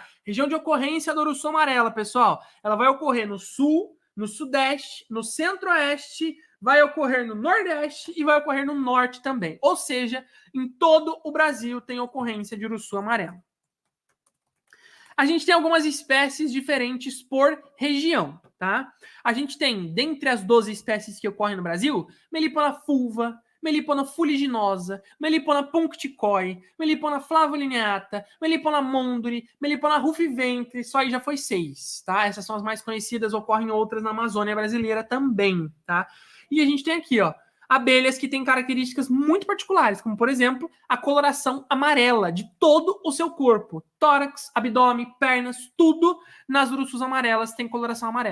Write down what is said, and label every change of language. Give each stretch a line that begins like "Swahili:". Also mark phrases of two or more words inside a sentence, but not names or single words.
Portuguese: Região de ocorrência da Urussu amarela, pessoal. Ela vai ocorrer no sul, no sudeste, no centro-oeste, vai ocorrer no nordeste e vai ocorrer no norte também. Ou seja, em todo o Brasil tem ocorrência de urussu amarelo. A gente tem algumas espécies diferentes por região, tá? A gente tem, dentre as 12 espécies que ocorrem no Brasil, Melipona fulva, Melipona fuliginosa, Melipona puncticoi, Melipona flavolineata, Melipona monduri, Melipona rufiventre, só aí já foi 6, tá? Essas são as mais conhecidas, ocorrem outras na Amazônia brasileira também, tá? E a gente tem aqui, ó, abelhas que têm características muito particulares, como, por exemplo, a coloração amarela de todo o seu corpo. Tórax, abdômen, pernas, tudo nas urussus amarelas tem coloração amarela.